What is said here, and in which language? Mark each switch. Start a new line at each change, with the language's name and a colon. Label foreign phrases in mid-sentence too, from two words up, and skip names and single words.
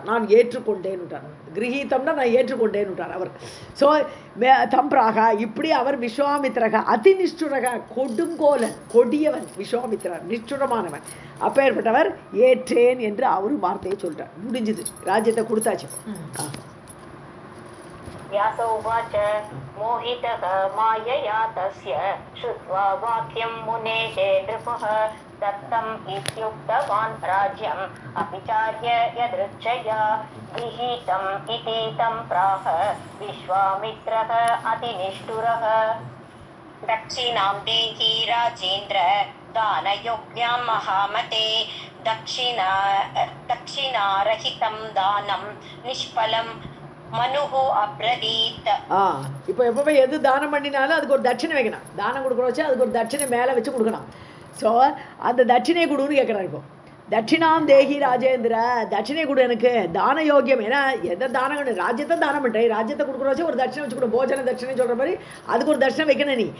Tamil: நான் ஏற்றுக்கொண்டேன்னு விட்டார். கிரகீதம்னா நான் ஏற்றுக்கொண்டேன்னு விட்டார் அவர். ஸோ தம்பிராக இப்படி அவர்
Sanskrit: विश्वामित्रः अति निष्ठुरः,
Tamil: கொடுங்கோலன் கொடியவன் விஸ்வாமித்திரர், நிஷ்டுரமானவன். அப்பேற்பட்டவர் ஏற்றேன் என்று அவரும் வார்த்தையை சொல்கிறார். முடிஞ்சுது, ராஜ்யத்தை கொடுத்தாச்சு.
Sanskrit: व्यास उवाच मोहितः मायया तस्य श्रुत्वा वाक्यं मुनेः नृपः दत्तम् इत्युक्तवान् राज्यम् अभिचार्य यदृच्छया गृहीतम् इति तं प्राह विश्वामित्रः अतिनिष्ठुरः. दक्षिणां देहि राजेन्द्र दानयोग्यां महामते दक्षिणारहितं दानं निष्फलं मनुः अब्रवीत्.
Tamil: இப்போ எப்பவுமே எது தானம் பண்ணினாலும் அதுக்கு ஒரு தட்சிணை வைக்கணும். தானம் கொடுக்குற வச்சு அதுக்கு ஒரு தட்சிணை மேலே வச்சு கொடுக்கணும். ஸோ அந்த தட்சிணை கொடுன்னு கேட்குறாரு. இப்போ
Sanskrit: दक्षिणां देहि राजेन्द्र,
Tamil: தட்சிணை கொடு எனக்கு,
Sanskrit: दान योग्यम्.
Tamil: ஏன்னா எதை தானம் பண்ணு, ராஜ்யத்தை தானம் பண்ணுறேன், ராஜ்யத்தை கொடுக்குற வச்சு ஒரு தட்சிணை வச்சு கொடு, போஜன தட்சிணை சொல்கிற மாதிரி அதுக்கு ஒரு தட்சிணை வைக்கணும் நீ.